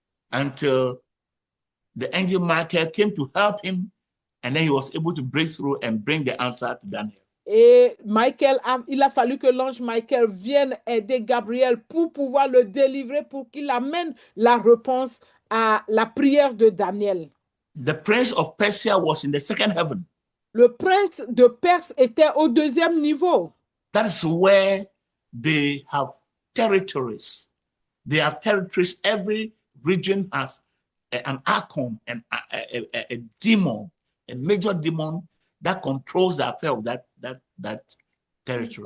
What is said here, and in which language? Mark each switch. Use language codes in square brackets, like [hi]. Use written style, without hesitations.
[en] Until the angel Michael came to help him, and then he was able to break through and bring the answer to Daniel. [fr] Et il a fallu que l'ange Michael vienne aider Gabriel pour pouvoir le délivrer, pour qu'il amène la réponse à la prière de Daniel. [en] The prince of Persia was in the second heaven. [fr] Le prince de Perse était au deuxième niveau. [en] That's where they have territories. They have territories. Every region has an archon and a demon, a major demon that controls the affair of that territory.